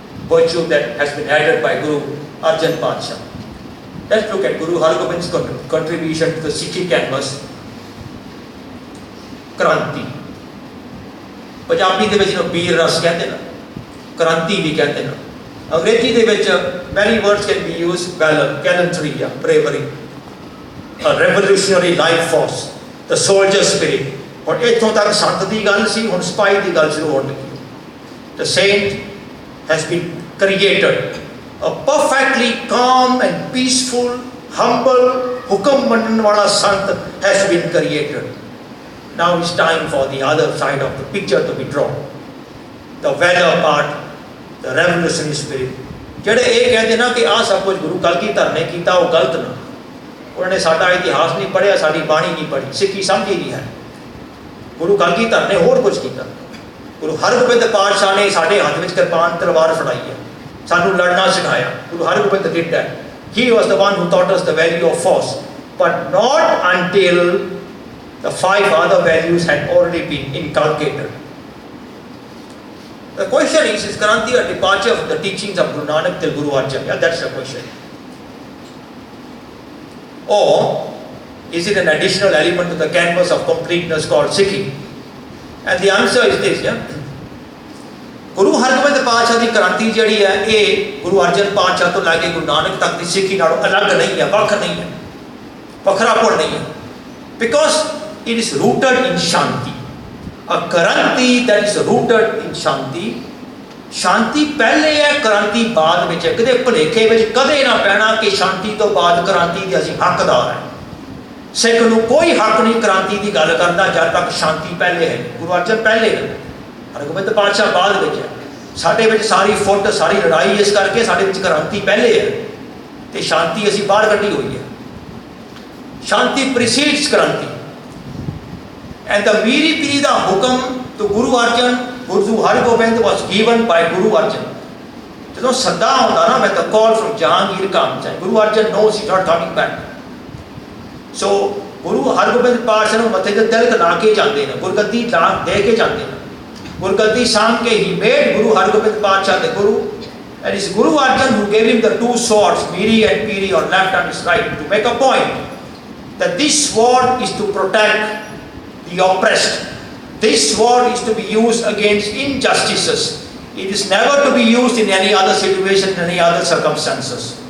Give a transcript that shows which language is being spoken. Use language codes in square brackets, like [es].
[en] virtue that has been added by Guru Arjan Pacha. Let's look at Guru Hargobind's contribution to the Sikhi canvas. [pa] Kranti. Punjabi ਦੇ ਵਿੱਚ ਵੀਰ ਰਸ ਕਹਿੰਦੇ ਨਾ, ਕ੍ਰਾਂਤੀ ਵੀ ਕਹਿੰਦੇ ਨਾ। ਅੰਗਰੇਜ਼ੀ ਦੇ ਵਿੱਚ [en] many words can be used, valor, gallantry, bravery, a revolutionary life force, the soldier spirit. [pa] ਹੁਣ ਇੱਥੋਂ ਤੱਕ ਸੰਤ ਦੀ ਗੱਲ ਸੀ, ਹੁਣ ਸਿਪਾਹੀ ਦੀ ਗੱਲ ਸ਼ੁਰੂ ਹੋਣ ਲੱਗੀ। [en] The saint has been created, a perfectly calm and peaceful, humble, [pa] hukum mannan wala sant [en] has been created. Now it's time for the other side of the picture to be drawn. The valor part, the revolutionary spirit. [pa] ਜਿਹੜੇ ਇਹ ਕਹਿੰਦੇ ਨਾ ਕਿ ਆਹ ਸਭ ਕੁਝ ਗੁਰੂ ਕਲਗੀਧਰ ਨੇ ਕੀਤਾ, ਉਹ ਗਲਤ ਨਾ। ਉਹਨਾਂ ਨੇ ਸਾਡਾ ਇਤਿਹਾਸ ਨਹੀਂ ਪੜ੍ਹਿਆ, ਸਾਡੀ ਬਾਣੀ ਨਹੀਂ ਪੜ੍ਹੀ, ਸਿੱਖੀ ਸਮਝੀ ਨਹੀਂ ਹੈ। ਗੁਰੂ ਕਲਗੀਧਰ ਨੇ ਹੋਰ ਕੁਝ ਕੀਤਾ। ਗੁਰੂ ਹਰਗੋਬਿੰਦ ਪਾਤਸ਼ਾਹ ਨੇ ਸਾਡੇ ਹੱਥ ਵਿੱਚ ਕਿਰਪਾਨ ਤਲਵਾਰ ਫੜਾਈ ਹੈ, ਸਾਨੂੰ ਲੜਨਾ ਸਿਖਾਇਆ। [en] Guru Hargobind did that. He was the one who taught us the value of force, but not until the 5 other values had already been inculcated. The question is Kranti a departure from the teachings of Guru Nanak till Guru Arjan? Yeah, that's the question. Or is it an additional element to the canvas of completeness called Sikhi? And the answer is this, yeah. [pa] Guru Hargobind Pacha ਦੀ ਕ੍ਰਾਂਤੀ ਜਿਹੜੀ ਹੈ ਇਹ ਗੁਰੂ ਅਰਜਨ ਪਾਤਸ਼ਾਹ ਤੋਂ ਲੈ ਕੇ ਗੁਰੂ ਨਾਨਕ ਤੱਕ ਦੀ ਸਿੱਖੀ ਨਾਲੋਂ ਅਲੱਗ ਨਹੀਂ ਹੈ, ਵੱਖ ਨਹੀਂ ਹੈ, ਵੱਖਰਾਪਣ ਨਹੀਂ ਹੈ। [en] Because it is rooted in Shanti. A Kranti that is rooted in Shanti. [pa] Shanti ਪਹਿਲੇ ਹੈ, ਕ੍ਰਾਂਤੀ ਬਾਅਦ ਵਿੱਚ ਹੈ। ਕਦੇ ਭੁਲੇਖੇ ਵਿੱਚ ਕਦੇ ਨਾ ਪੈਣਾ ਕਿ ਸ਼ਾਂਤੀ ਤੋਂ ਬਾਅਦ ਕ੍ਰਾਂਤੀ ਦੇ ਅਸੀਂ ਹੱਕਦਾਰ ਹਾਂ। ਸਿੱਖ ਨੂੰ ਕੋਈ ਹੱਕ ਨਹੀਂ ਕ੍ਰਾਂਤੀ ਦੀ ਗੱਲ ਕਰਦਾ ਜਦ ਤੱਕ ਸ਼ਾਂਤੀ ਪਹਿਲੇ ਹੈ। ਗੁਰੂ ਅਰਜਨ ਪਹਿਲੇ ਹੈ, ਹਰਗੋਬਿੰਦ ਪਾਤਸ਼ਾਹ ਬਾਅਦ ਵਿੱਚ ਹੈ। ਸਾਡੇ ਵਿੱਚ ਸਾਰੀ ਫੁੱਟ, ਸਾਰੀ ਲੜਾਈ ਇਸ ਕਰਕੇ ਸਾਡੇ ਵਿੱਚ ਕ੍ਰਾਂਤੀ ਪਹਿਲੇ ਹੈ ਤੇ ਸ਼ਾਂਤੀ ਅਸੀਂ ਬਾਹਰ ਕੱਢੀ ਹੋਈ ਹੈ। [en] Shanti precedes kranti. And the Miri Piri da Hukam to Guru Arjan, Guru Hargobind was given by Guru Arjan. [pa] ਜਦੋਂ ਸੱਦਾ ਆਉਂਦਾ ਨਾ, [en] when the call from Jahangir comes, and Guru Arjan knows he's not coming back. [pa] So Guru Hargobind ਪਾਤਸ਼ਾਹ ਨੂੰ ਮੱਥੇ ਤੇ ਤਿਲਕ ਲਾ ਕੇ ਜਾਂਦੇ ਨੇ, ਗੁਰਗੱਦੀ ਦੇ ਕੇ ਜਾਂਦੇ ਨੇ। ਗੁਰਗੱਦੀ ਸਾਂਭ ਕੇ [en] he made Guru Hargobind Patshah the Guru, and it's Guru Arjan who gave him the 2 swords, Miri and Piri, on left and his right, to make a point that this sword is to protect the oppressed. This sword is to be used against injustices. It is never to be used in any other situation, in any other circumstances.